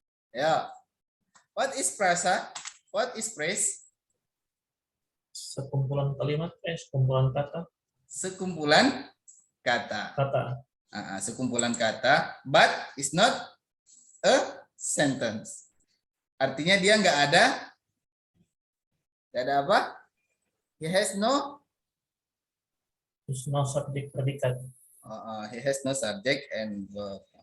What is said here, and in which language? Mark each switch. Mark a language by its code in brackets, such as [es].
[en] Ya. What is frasa? What is phrase? [id] Sekumpulan kalimat, sekumpulan kata. Sekumpulan kata. Sekumpulan kata, [en] but it's not a sentence. [id] Artinya dia nggak ada apa? [en] He has no [id] subject predikat. [en] He has no subject and verb.